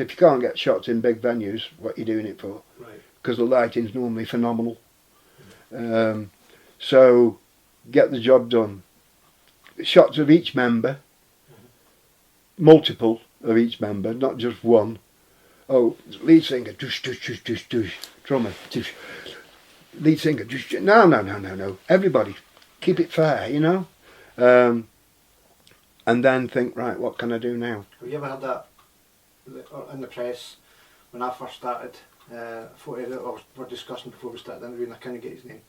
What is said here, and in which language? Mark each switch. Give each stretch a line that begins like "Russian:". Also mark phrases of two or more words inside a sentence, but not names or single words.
English: If you can't get shots in big venues, what are you doing it for? Right. Because the lighting's normally phenomenal. So, get the job done. Shots of each member, multiple of each member, not just one. Oh, lead singer, dush, dush, dush, dush, dush. Drummer, dush. Lead singer, dush, dush. No. Everybody, keep it fair, you know. and then think, right, what can I do now? Have you ever had that in the press when I first started? Photo editor we're discussing before we started the interview, and I can't get his name.